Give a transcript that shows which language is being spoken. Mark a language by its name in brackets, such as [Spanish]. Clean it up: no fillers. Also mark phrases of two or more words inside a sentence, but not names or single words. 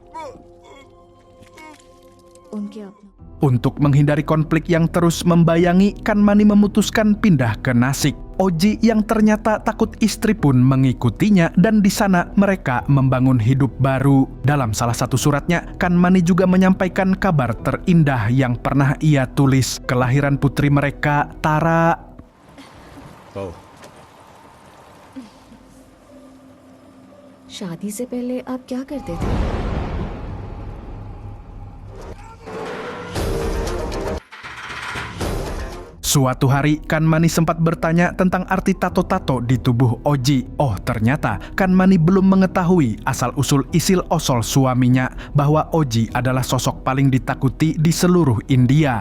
[Hindi] उनके अपना. [Indonesian] Untuk menghindari konflik yang terus membayangi, Kanmani memutuskan pindah ke Nasik. Oji yang ternyata takut istri pun mengikutinya dan di sana mereka membangun hidup baru. Dalam salah satu suratnya, Kanmani juga menyampaikan kabar terindah yang pernah ia tulis, kelahiran putri mereka, Tara. [Hindi] Oh, शादी से पहले आप क्या करते थे? [Indonesian] Suatu hari, Kanmani sempat bertanya tentang arti tato-tato di tubuh Oji. Oh, ternyata Kanmani belum mengetahui asal-usul isil-osol suaminya bahwa Oji adalah sosok paling ditakuti di seluruh India.